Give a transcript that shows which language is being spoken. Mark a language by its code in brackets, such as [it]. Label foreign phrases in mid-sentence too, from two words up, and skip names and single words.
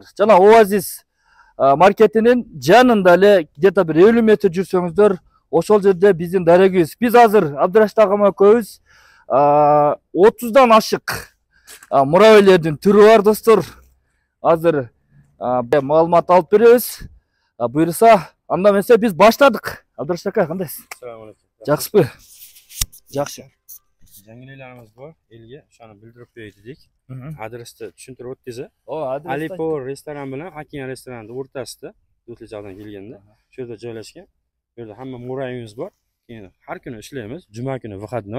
[ky] Жана Оазис маркетинин жанында эле где-то бир 50 метр жүрсөңүздөр ошол жерде биздин дарегибиз. Биз азыр Абдурашид агам экөөбүз 30дан ашык муравейлердин түрү бар достор. Азыр маалымат алып беребиз. Буйрса, анда эмесе биз баштадык. Абдурашид ака, кандайсыз? [uz] Assalomu alaykum. [ky] Жакшысызбы? Жакшы. [uz] Yangiliklarimiz bor. Elga shuni bildirib qo'yay dedik. Adresni tushuntirib o'tdingiz. Adres Alipoor restoran bilan Hakin restoranning o'rtasida, Do'stlikjoqdan kelganda, shu yerda joylashgan. Bu yerda hamma muraveyimiz bor. Keyin har kuni ishlaymiz. Juma kuni выходной.